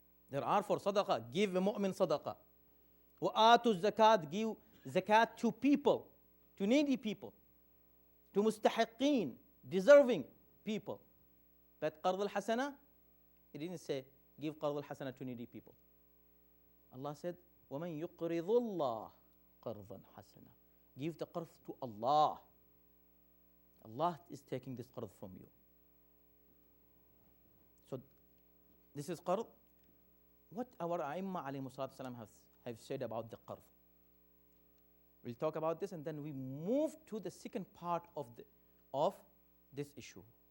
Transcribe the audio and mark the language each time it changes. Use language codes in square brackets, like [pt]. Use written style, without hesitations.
[en] There are for sadaqah, give a mu'min sadaqah. Wa'atu zakat, give zakat to people, to needy people, to mustahiqeen, deserving people. But qard al-hasana, he didn't say, give qard al-hasana to needy people. Allah said, [ar] وَمَنْ يُقْرِضُ اللَّهِ قَرْضًا حَسَنًا. [en] Give the qard to Allah. Allah is taking this qard from you. So this is qard. What our A'imma alayhimu salatu salam have said about the qard. We'll talk about this and then we move to the second part of this issue.